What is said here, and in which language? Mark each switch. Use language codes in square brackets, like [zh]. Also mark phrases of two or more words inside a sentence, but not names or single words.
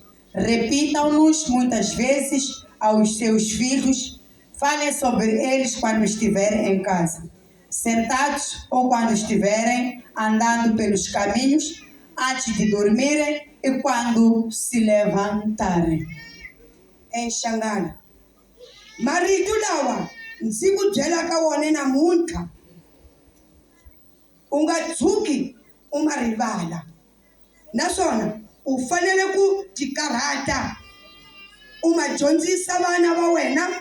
[pt] Repitam-nos muitas vezes aos seus filhos. Falem sobre eles quando estiverem em casa, sentados ou quando estiverem andando pelos caminhos, antes de dormirem e quando se levantarem. Enxangana. [ts] Marito lawa ndzi ku byela ka wona namuntlha u nga tshuki u ma rivala, naswona u fanele ku tikarhata u ma dyondzisa vana va wena